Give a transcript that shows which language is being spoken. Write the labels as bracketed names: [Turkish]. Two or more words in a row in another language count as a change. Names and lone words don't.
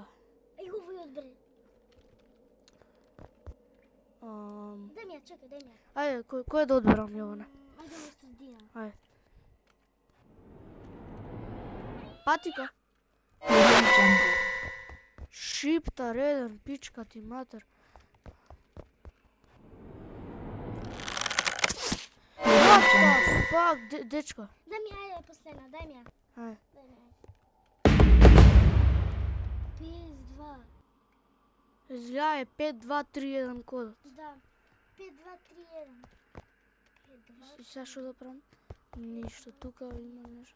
[Macedonian] Еј, го вој одбери. Дај ми ја, чекај, дај ми ја. Ајде, кој да одберам, Јоване? Ајде во средина. Ајде. Патика? Шиптар еден, пичка ти матер. [English] What the fuck, [Macedonian] дечко? Дај ми ајде последна, дај ми ја. Ајде. Дај ми ја. PS2. Изгледа е 5-2-3-1 кодот. Да. 5-2-3-1. И сега што да правам? Ништо, тука има нешто.